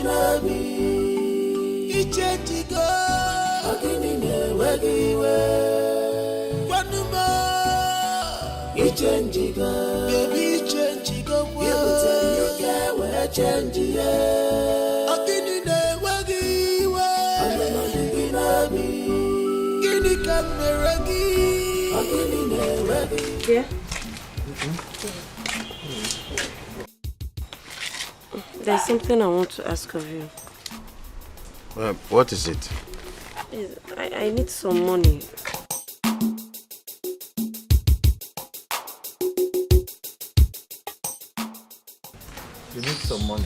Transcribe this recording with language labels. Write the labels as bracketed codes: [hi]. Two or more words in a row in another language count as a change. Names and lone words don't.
[en] nabi ichenjigo ogini newegiwe kwanuma ichenjigo baby ichenjigo kwa yekutenyoke wechenjiye ogini newegiwe ogini nabi gini kameragi ogini newegi. Yeah. There's something I want to ask of you. What is it? I need some money. You need some money.